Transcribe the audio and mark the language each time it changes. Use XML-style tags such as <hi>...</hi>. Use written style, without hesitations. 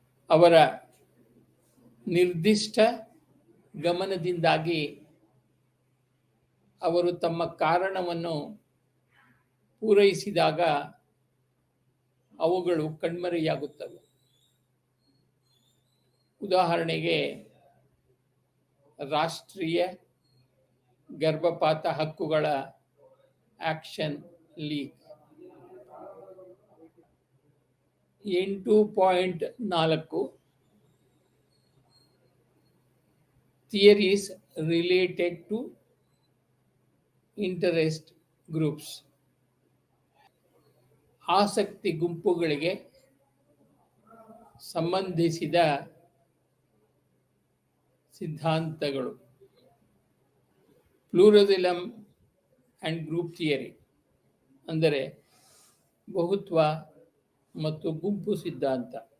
<kn>ಅವರ ನಿರ್ದಿಷ್ಟ ಗಮನದಿಂದಾಗಿ ಅವರು ತಮ್ಮ ಕಾರಣವನ್ನು ಪೂರೈಸಿದಾಗ ಅವುಗಳು ಕಣ್ಮರೆಯಾಗುತ್ತವೆ. ಉದಾಹರಣೆಗೆ, ರಾಷ್ಟ್ರೀಯ ಗರ್ಭಪಾತ ಹಕ್ಕುಗಳ action league.</kn> <en>8.4 theories related to interest groups.</en> <kn>ಆಸಕ್ತಿ ಗುಂಪುಗಳಿಗೆ ಸಂಬಂಧಿಸಿದ ಸಿದ್ಧಾಂತಗಳು.</kn> <en>pluralism and group theory</en> <kn>ಅಂದರೆ ಬಹುತ್ವ ಮತ್ತು ಗುಂಪು ಸಿದ್ಧಾಂತ.</kn>